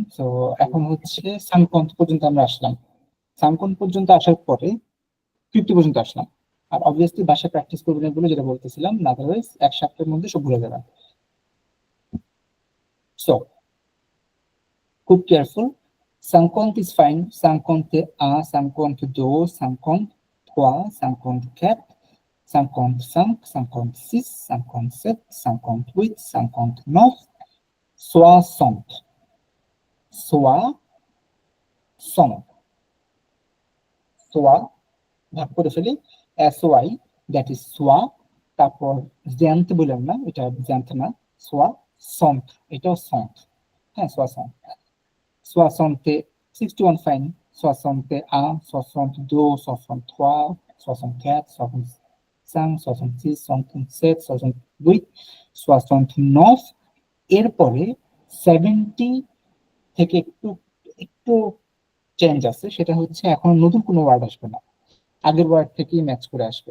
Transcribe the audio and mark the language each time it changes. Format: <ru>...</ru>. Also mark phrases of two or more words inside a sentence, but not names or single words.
<bn>তো এখন হচ্ছে সাংকন পর্যন্ত আমরা আসলাম। সাংকন পর্যন্ত আসার পরে 50 পর্যন্ত আসলাম। আর অবভিয়াসলি ভাষা প্র্যাকটিস করবেন এগুলো যেটা বলতেছিলাম, আদারওয়াইজ এক সপ্তাহের মধ্যে সব ভুলে যাবেন। সো খুব কেয়ারফুল।</bn> <fr>সাংকন্ট</fr> <en>is fine.</en> <fr>cinquante et cinquante deux, সাংকন্ট trois, সাংকন্ট quatre, সাংকন্ট cinq, সাংকন্ট six, সাংকন্ট sept, সাংকন্ট huit, সাংকন্ট neuf, soixante, soixante,</fr> <bn>সোয়া ভাগ করে ফেলি SOI,</bn> <en>that is</en> <bn>সোয়া। তারপর জ্যান্ত বললাম না, এটা জ্যান্ত না, সোয়া সন্ত, এটাও সন্ত। হ্যাঁ soixante, 61 ফাইন।</bn> <fr>soixante un, 62, 63, 64, 65, 66, 67, 68, 69।</fr> <bn>এরপরে 70 থেকে একটু একটু চেঞ্জ আছে, সেটা হচ্ছে এখন নতুন কোনো ওয়ার্ড আসবে না, আগের ওয়ার্ড থেকেই ম্যাচ করে আসবে।</bn>